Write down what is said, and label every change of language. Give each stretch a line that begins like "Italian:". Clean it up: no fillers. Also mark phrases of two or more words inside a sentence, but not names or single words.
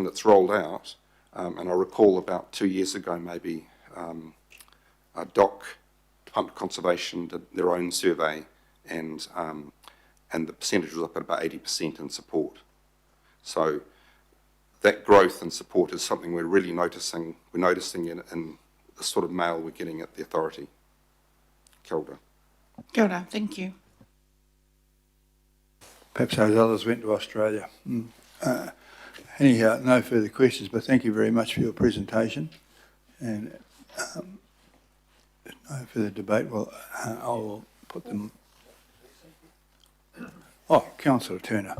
English: It's rolled out, and I recall about 2 years ago, maybe DOC, Department of Conservation, did their own survey, and the percentage was up at about 80% in support. So that growth and support is something we're really noticing. We're noticing in the sort of mail we're getting at the authority.
Māori: Kia ora. Kia ora,
English: thank you. Perhaps those others went to Australia. Anyhow, no further questions, but thank you very much for your presentation. And no further debate. Well, I will put them. Oh, Councillor Turner.